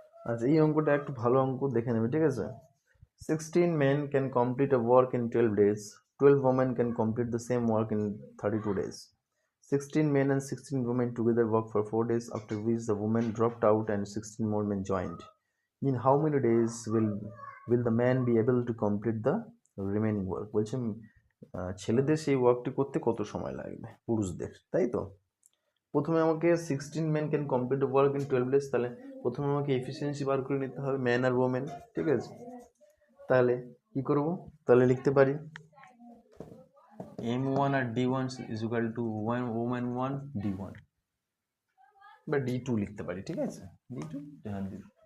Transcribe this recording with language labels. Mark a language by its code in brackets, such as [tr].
[bn] আচ্ছা এই অঙ্কটা একটু ভালো অঙ্ক, দেখে নেবে, ঠিক আছে? [en] 16 men can complete a work in 12 days. 12 women can complete the same work in 32 days. 16 men and 16 women together worked for 4 days, after which the women dropped out and 16 more men joined. In how many days will the man be able to complete the remaining work? [bn] বলছে ছেলেদের সেই ওয়ার্কটি করতে কত সময় লাগবে পুরুষদের, তাই তো? প্রথমে আমাকে [en] 16 men can complete the work in 12 days, [bn] তাহলে প্রথমে আমাকে এফিসিয়েন্সি বার করে নিতে হবে ম্যান আর ওমেন, ঠিক আছে? তাহলে কি করব? তাহলে লিখতে পারি M1 আর D1 is equal to woman 1 D1 বা D2 লিখতে পারি, ঠিক আছে? D2, হ্যাঁ D2।